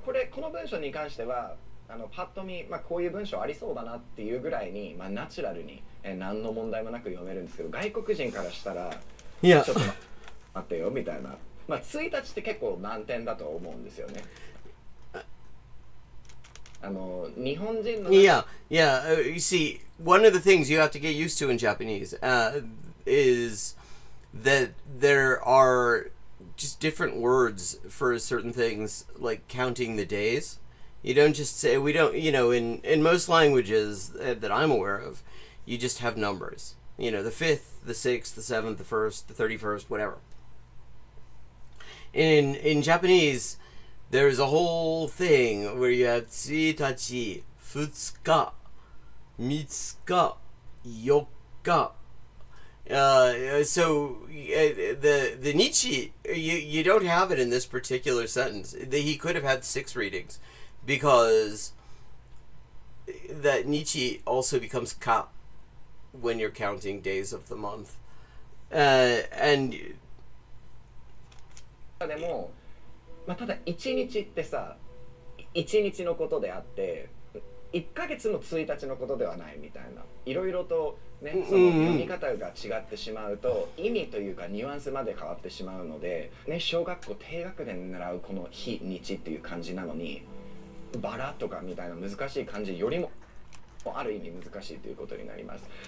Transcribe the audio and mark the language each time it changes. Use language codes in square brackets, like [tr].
[ja] この文章に関しては、パッと見、こういう文章ありそうだなっていうぐらいに、ナチュラルに、何の問題もなく読めるんですけど、外国人からしたら、いや、ちょっと待ってよみたいな。1日って結構難点だと思うんですよね。日本人の [en] You see, one of the things you have to get used to in Japanese is that there are just different words for certain things, like counting the days. You don't just say, we don't, in most languages that I'm aware of, you just have numbers. The 5th, the 6th, the 7th, the 1st, the 31st, whatever. In Japanese, there's a whole thing where you have 1日、2日、3日、4日. So the Nietzsche, you don't have it in this particular sentence. He could have had 6 readings because that Nietzsche also becomes ka when you're counting days of the month. And [ja] でも、ただ1日ってさ、1日のことであって1ヶ月の1日のことではないみたいな、いろいろとね、その読み方が違ってしまうと意味というかニュアンスまで変わってしまうので、ね、小学校低学年で習うこの日日っていう漢字なのにバラとかみたいな難しい漢字よりもある意味難しいということになります。